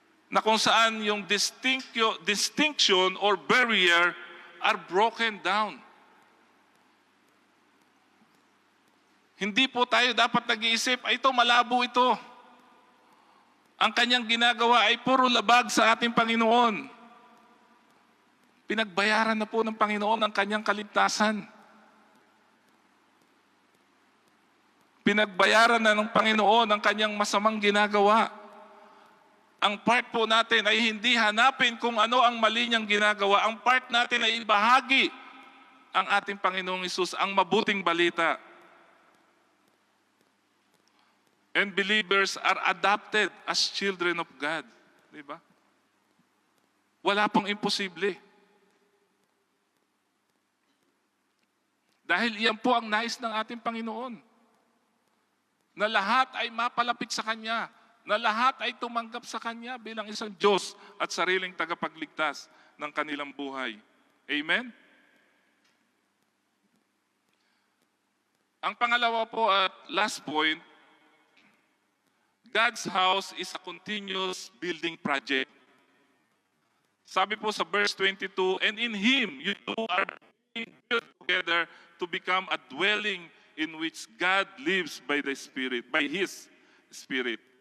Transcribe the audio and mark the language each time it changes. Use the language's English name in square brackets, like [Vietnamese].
[Filipino] Na kung saan yung [English] distinction or barrier are broken down. [Filipino] Hindi po tayo dapat nag-iisip, ay ito, malabo ito. Ang kanyang ginagawa ay puro labag sa ating Panginoon. Pinagbayaran na po ng Panginoon ang kanyang kaligtasan. Pinagbayaran na ng Panginoon ang kanyang masamang ginagawa. Ang part po natin ay hindi hanapin kung ano ang mali niyang ginagawa. Ang part natin ay ibahagi ang ating Panginoong Hesus, ang mabuting balita. [English] And believers are adopted as children of God. [Filipino] Diba? Wala pong imposible. Dahil iyan po ang nais ng ating Panginoon. Na lahat ay mapalapit sa Kanya. Na lahat ay tumanggap sa Kanya bilang isang Diyos at sariling tagapagligtas ng kanilang buhay. Amen? Ang pangalawa po at [English] last point, God's house is a continuous building project. [Filipino] Sabi po sa [English] verse 22, and in Him you are being built together to become a dwelling in which God lives by the Spirit, by His Spirit.